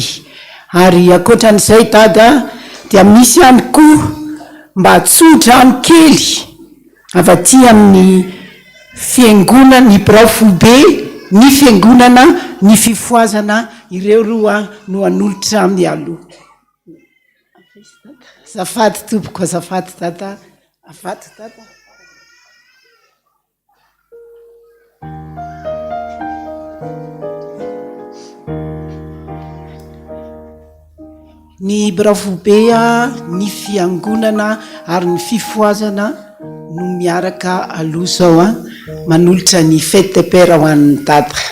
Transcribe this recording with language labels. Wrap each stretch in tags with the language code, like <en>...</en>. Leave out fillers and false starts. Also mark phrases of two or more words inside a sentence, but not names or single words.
<mg>Ary akoatran'izay dada dia misy ihany koa mba tsotra any kely avaty amin'ny fiangonana ny Brafobe ny fiangonana ny fifoazana ireo roa no anolotra amin'ny aloha. Azafady tompoko, azafady tata, afady tata. Ny Brafobe ny fiangonana ary ny fifoazana no miaraka aloha zao manolotra ny</mg> <fr>fête de père</fr> <mg>ho an'ny tata.</mg>